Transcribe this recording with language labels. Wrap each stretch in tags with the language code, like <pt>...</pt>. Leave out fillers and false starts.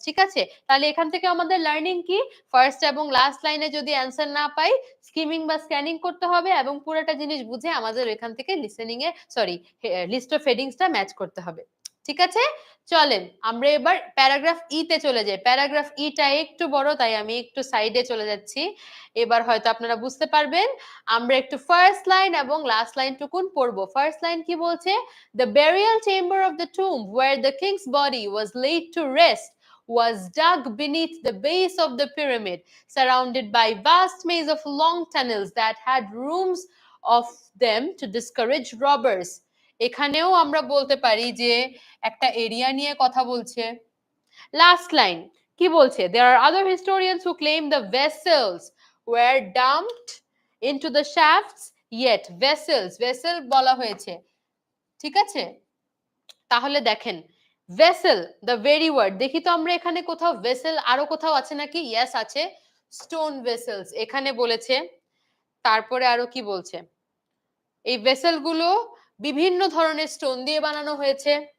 <bn>ঠিক আছে, তাহলে এখান থেকে আমাদের লার্নিং কি? ফার্স্ট এবং লাস্ট লাইনে যদি অ্যান্সার না পাই, স্কিমিং বা স্ক্যানিং করতে হবে এবং পুরোটা জিনিস বুঝে আমাদের এখান থেকে listening A sorry list of হেডিংসটা match করতে হবে। ঠিক আছে, চলেন আমরা এবার প্যারাগ্রাফ ই তে চলে যাই। প্যারাগ্রাফ ইটা একটু বড়, তাই আমি একটু সাইডে চলে যাচ্ছি। এবার হয়তো আপনারা বুঝতে পারবেন। আমরা একটু ফার্স্ট লাইন এবং লাস্ট লাইন টুকুন পড়বো। ফার্স্ট লাইন কি বলছে?</bn> <en>The burial chamber of the tomb where the king's body was laid to rest was dug beneath the base of the pyramid, surrounded by vast maze of long tunnels that had rooms of them to discourage robbers.</en> <bn>এখানেও আমরা বলতে পারি যে একটা area নিয়ে কথা বলছে। Last line কি বলছে?</bn> <en>There are other historians who claim the vessels were dumped into the shafts, yet vessel</en> <bn>বলা হয়েছে। ঠিক আছে, তাহলে দেখেন ভেসেল, দ্য ভেরি ওয়ার্ড, দেখি তো আমরা এখানে কোথাও ভেসেল আরো কোথাও আছে নাকি? ইয়েস আছে, স্টোন ভেসেলস এখানে বলেছে। তারপরে আরো কি বলছে? এই ভেসেল গুলো বিভিন্ন ধরনের স্টোন দিয়ে বানানো হয়েছে।</bn>